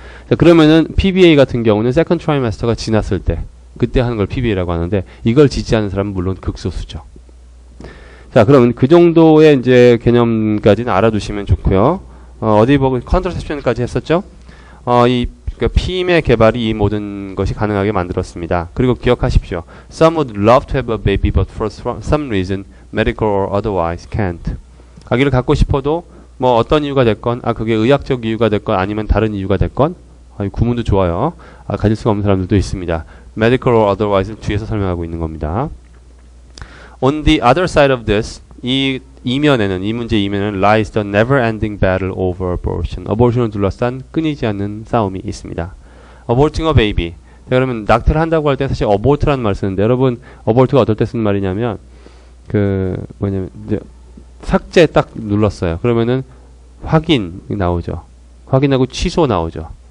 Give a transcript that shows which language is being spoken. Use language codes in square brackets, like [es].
[ko] 자, 그러면은 PBA 같은 경우는 second trimester가 지났을 때 그때 하는 걸 PBA라고 하는데 이걸 지지하는 사람은 물론 극소수죠. 자, 그러면 그 정도의 이제 개념까지는 알아두시면 좋고요. 어디 보고 컨트라셉션까지 했었죠. 그러니까 피임의 개발이 이 모든 것이 가능하게 만들었습니다. 그리고 기억하십시오. [en] Some would love to have a baby, but for some reason, medical or otherwise, can't. [ko] 아기를 갖고 싶어도 뭐 어떤 이유가 됐건, 그게 의학적 이유가 됐건 아니면 다른 이유가 됐건, 구문도 좋아요. 가질 수가 없는 사람들도 있습니다. [en] medical or otherwise [ko] 를 뒤에서 설명하고 있는 겁니다. [en] On the other side of this, [ko] 이 문제 이면에는 [en] lies the never-ending battle over abortion. [ko] abortion을 둘러싼 끊이지 않는 싸움이 있습니다. [en] aborting a baby. [ko] 자, 그러면 낙태를 한다고 할 때 사실 abort라는 말을 쓰는데 여러분 abort가 어떨 때 쓰는 말이냐면 이제 삭제 딱 눌렀어요. 그러면은 확인 나오죠. 확인하고 취소 나오죠.